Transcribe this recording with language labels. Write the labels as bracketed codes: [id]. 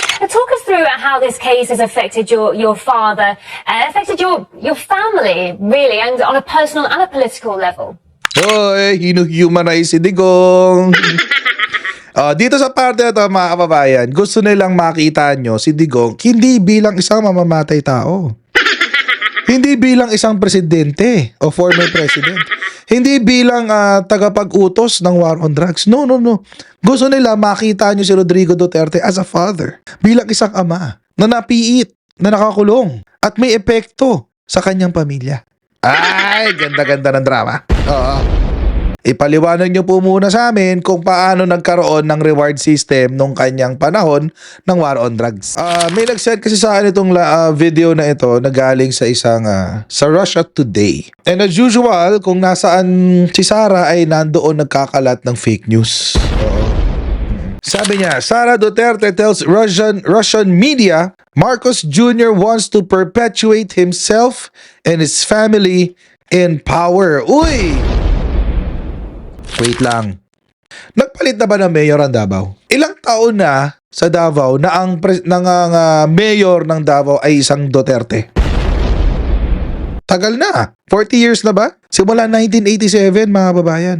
[en] Talk us through how this case has affected your father, affected your family, really, and on a personal and a political level. [tl] Hoy, hinu-humanize si Digong. Dito sa parte na to, mga kababayan, gusto nilang makita nyo si Digong hindi bilang isang mamamatay tao. Hindi bilang isang presidente o former president. Hindi bilang tagapag-utos ng war on drugs. No. Gusto nila makita nyo si Rodrigo Duterte [en] as a father. [tl] Bilang isang ama na napiit, na nakakulong, at may epekto sa kanyang pamilya. Ay, ganda-ganda ng drama. Oo. Ipaliwanag nyo po muna sa amin kung paano nagkaroon ng reward system nung kanyang panahon ng war on drugs. May nag-send kasi sa akin itong video na ito na galing sa isang sa Russia Today. [en] And as usual, [tl] kung nasaan si Sara ay nandoon nagkakalat ng fake news. Oo. [en] Sabi niya, Sara Duterte tells Russian media Marcos Jr. wants to perpetuate himself and his family in power. [tl] Uy! Wait lang. Nagpalit na ba ng mayor ang Davao? Ilang taon na sa Davao na ang mayor ng Davao ay isang Duterte? Tagal na. 40 years na ba? Simula 1987, mga babayan.